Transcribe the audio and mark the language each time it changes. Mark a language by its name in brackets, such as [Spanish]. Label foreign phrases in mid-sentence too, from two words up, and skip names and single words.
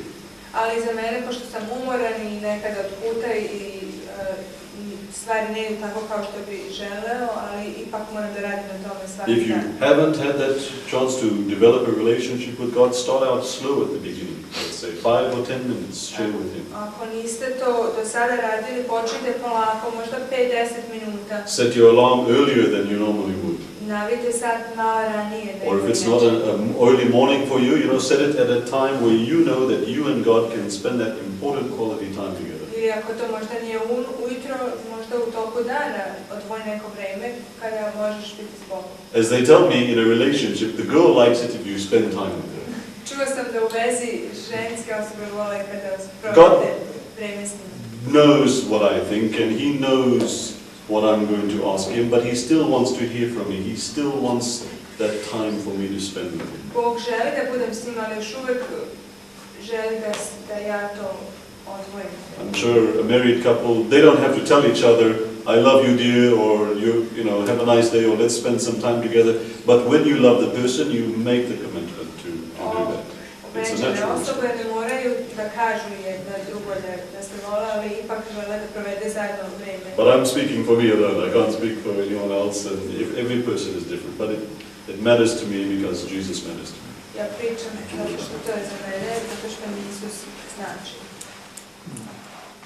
[Serbian] Ali za mene, pošto sam umoran i nekada od puta i stvari ne idu tako kao što bi želeo, ali ipak moram da radim na tome svaki dan. [English] If you haven't had that chance to develop a relationship with God, start out slow at the beginning. Let's say 5 or 10 minutes, share with Him. [Serbian] Ako niste to do sada radili, počnite polako, možda 5-10 minuta. [English] Set your alarm earlier than you normally would. [Serbian] Navite sat malo ranije. [English] Or if it's not an early morning for you, set it at a time where you know that you and God can spend that important quality time together. [Serbian] Ili ako to možda nije ujutro, možda u toku dana, odvoj neko vreme kada možeš biti s Bogom. [English] As they tell me, in a relationship, the girl likes it if you spend time with her. [Serbian] Čuo sam da u vezi ženske osobe vole kada provedete vreme s njim. [English] Knows what I think and He knows what I'm going to ask Him, but He still wants to hear from me. He still wants that time for me to spend with Him. [Croatian] Bog želi da budem s njim, ali još uvijek želi da ja to odvojim. [English] I'm sure a married couple, they don't have to tell each other, I love you dear, or you know, have a nice day, or let's spend some time together. But when you love the person, you make the commitment to do that. It's a natural [Serbian] osobe ne moraju da kažu jedna drugo da ste vole, ali ipak žele da provede zajedno vreme. [English] But I'm speaking for me alone. I can't speak for anyone else. And every person is different. But it matters to me because Jesus matters to me. [Serbian] Ja pričam zato što to je za mene, zato što mi Isus znači.